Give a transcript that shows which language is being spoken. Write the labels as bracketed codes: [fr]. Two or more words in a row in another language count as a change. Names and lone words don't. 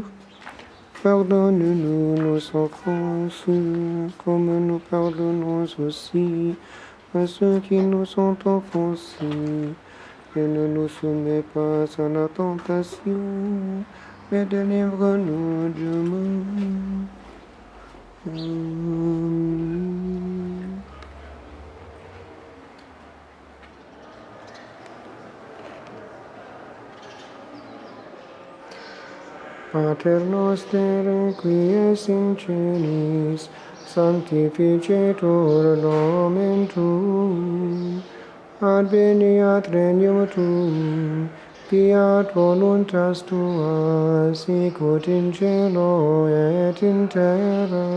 [fr] Pardonne-nous nos offenses, comme nous pardonnons aussi à ceux qui nous ont offensés. Et ne nous soumets pas à la tentation, mais délivre-nous du mal. Amen. [la] Pater noster, qui es in celis, sanctificetur nomen tuum, adveniat regnum tuum, fiat voluntas tua, sicut in cielo et in terra.